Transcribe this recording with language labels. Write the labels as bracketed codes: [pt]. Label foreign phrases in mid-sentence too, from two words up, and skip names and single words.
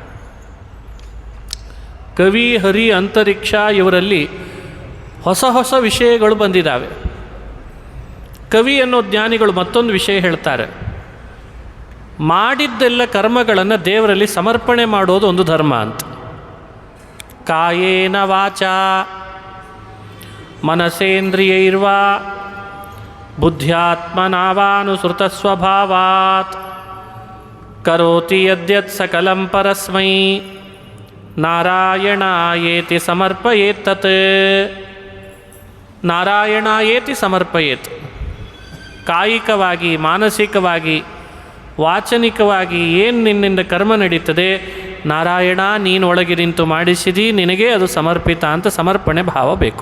[kn] ಕವಿ, ಹರಿ, ಅಂತರಿಕ್ಷ ಇವರಲ್ಲಿ ಹೊಸ ಹೊಸ ವಿಷಯಗಳು ಬಂದಿದ್ದಾವೆ. ಕವಿ ಅನ್ನೋ ಜ್ಞಾನಿಗಳು ಮತ್ತೊಂದು ವಿಷಯ ಹೇಳ್ತಾರೆ. ಮಾಡಿದ್ದೆಲ್ಲ ಕರ್ಮಗಳನ್ನು ದೇವರಲ್ಲಿ ಸಮರ್ಪಣೆ ಮಾಡೋದು ಒಂದು ಧರ್ಮ ಅಂತ. [sa] ಕಾಯೇನ ವಾಚಾ ಮನಸೇಂದ್ರಿಯೈರ್ವಾ ಬುದ್ಧ್ಯಾತ್ಮನಾವಾನುಸೃತ ಸ್ವಭಾವಾತ್ ಕರೋತಿ ಯದ್ಯತ್ ಸಕಲಂ ಪರಸ್ಮೈ ನಾರಾಯಣಾಯೇತಿ ಸಮರ್ಪಯೇತ್ತತ್. ನಾರಾಯಣಾಯೇತಿ ಸಮರ್ಪಯೇತ್. [kn] ಕಾಯಿಕವಾಗಿ, ಮಾನಸಿಕವಾಗಿ, ವಾಚನಿಕವಾಗಿ ಏನು ನಿನ್ನಿಂದ ಕರ್ಮ ನಡೀತದೆ, ನಾರಾಯಣ ನೀನು ಒಳಗೆ ನಿಂತು ಮಾಡಿಸಿದಿ, ನಿನಗೆ ಅದು ಸಮರ್ಪಿತ ಅಂತ ಸಮರ್ಪಣೆ ಭಾವ ಬೇಕು.